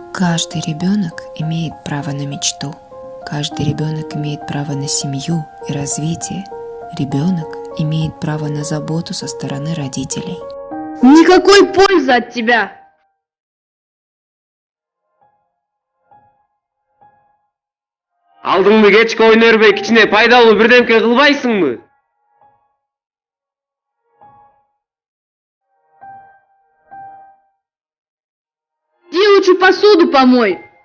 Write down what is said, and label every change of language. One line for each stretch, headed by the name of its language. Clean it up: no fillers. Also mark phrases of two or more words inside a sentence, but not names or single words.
Russian: Каждый ребенок имеет право на мечту. Каждый ребенок имеет право на семью и развитие. Ребенок имеет право на заботу со стороны родителей. Никакой пользы от тебя!
Kyrgyz: Алдыңды кечке ойнай бербей кичине пайдалуу бирдемке кылбайсыңбы?
Russian: Иди лучше посуду помой!